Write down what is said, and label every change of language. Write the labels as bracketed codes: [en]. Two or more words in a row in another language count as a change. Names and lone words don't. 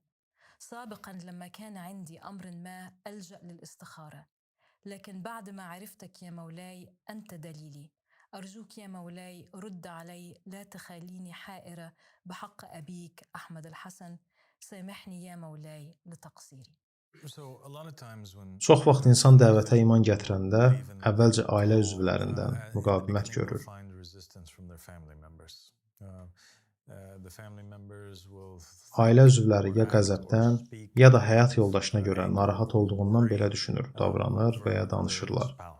[ar] سابقا لما كان عندي أمر ما ألجأ للاستخارة، لكن بعد ما عرفتك يا مولاي أنت دليلي. أرجوك يا مولاي رد علي، لا تخليني حائرة بحق أبيك أحمد الحسن. سامحني يا مولاي لتقصيري. [az] Çox vaxt insan dəvətə iman gətirəndə əvvəlcə ailə üzvlərindən müqavimət görür. Ailə üzvləri ya qəzəbdən, ya da həyat yoldaşına görə narahat olduğundan belə düşünür, davranır və ya danışırlar.